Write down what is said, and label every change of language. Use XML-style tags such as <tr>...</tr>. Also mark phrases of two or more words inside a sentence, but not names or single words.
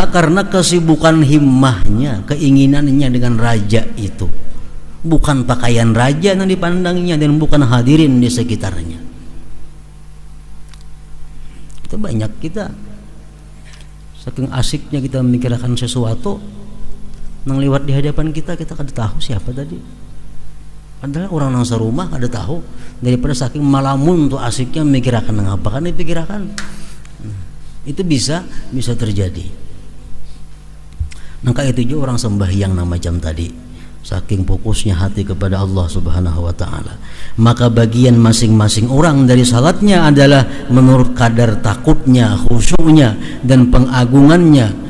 <id>Karena kesibukan himmahnya, keinginannya dengan raja itu, bukan pakaian raja yang dipandangnya dan bukan hadirin di sekitarnya.</id> <bjn>Itu banyak kita saking asiknya kita memikirkan sesuatu nang lewat di hadapan kita kada tahu siapa tadi. Padahal orang nang sarumah ada tahu daripada saking malamun tuh asiknya memikirkan apa kan dipikirkan.</bjn> <id>Itu bisa terjadi. Maka itu juga orang sembahyang macam tadi, saking fokusnya hati kepada Allah</id> <ar>سبحانه وتعالى.</ar> <id>Maka bagian masing-masing orang dari salatnya adalah menurut kadar takutnya, khusyuknya dan pengagungannya.</id>